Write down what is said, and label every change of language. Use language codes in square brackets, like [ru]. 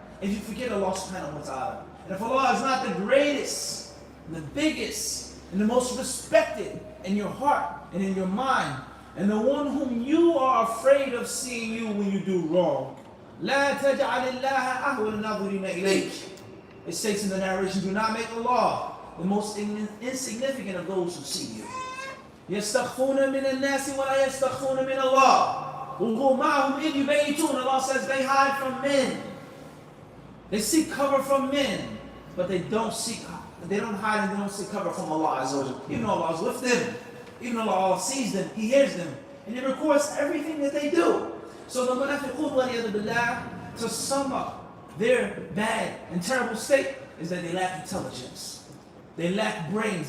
[en] If you forget Allah subhanahu wa ta'ala. And if Allah is not the greatest, the biggest, and the most respected in your heart and in your mind, and the one whom you are afraid of seeing you when you do wrong, [ar] لا تجعل الله أهون الناظرين إليك. [en] It states in the narration, do not make Allah the most insignificant of those who see you. [ar] يستخفون من الناس ولا يستخفون من الله. وهو معهم إذ يبيتون. [en] Allah says they hide from men. They seek cover from men, but they don't hide and they don't seek cover from Allah Azza wa Jalla. Even though Allah is with them, even though Allah sees them, He hears them, and He records everything that they do. So the munafiqun waliyadu billah, to sum up their bad and terrible state, is that they lack intelligence. They lack brains.